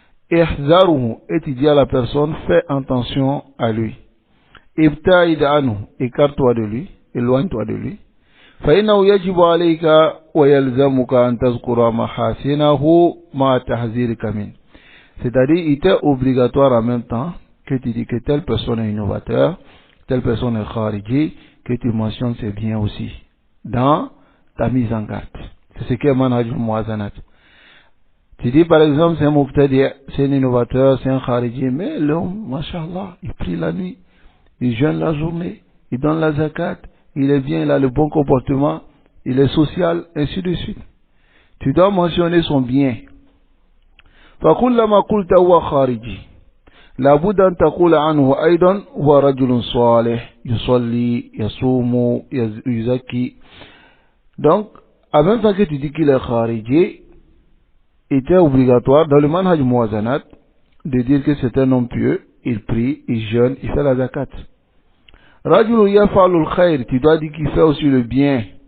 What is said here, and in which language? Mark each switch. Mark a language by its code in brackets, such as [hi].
[fr] Et tu dis à la personne fais attention à lui. [ar] Ibta'id anhu, [fr] écarte-toi de lui, éloigne-toi de lui. [ar] فإنه يجب عليك ويلزمك أن تذكر محاسنه مع تحذيرك منه. [fr] C'est-à-dire, il est obligatoire en même temps que tu dis que telle personne est innovateur, telle personne est khariji, que tu mentionnes ses biens aussi dans ta mise en garde. C'est ce qu'est manhaj al-muwazanat. Tu dis par exemple, c'est un mubtadi', c'est un innovateur, c'est un khariji, mais l'homme, mashallah, il prie la nuit, il jeûne la journée, il donne la zakat, il est bien, il a le bon comportement, il est social, ainsi de suite. Tu dois mentionner son bien. [ar] فَكُلَّمَا قُلْتَ هُوَ خَارِجِي لابد أن تقول عنه أيضا هو رجل صالح يصلي يصوم يزكي. [fr] Donc, en même temps que tu dis qu'il est khariji, il était obligatoire dans le manhaj muwazanat de dire que c'est un homme pieux, il prie, il jeûne, il fait la zakat. [ar] Rajul yaf'alul khair, [fr] tu dois dire qu'il fait aussi le bien.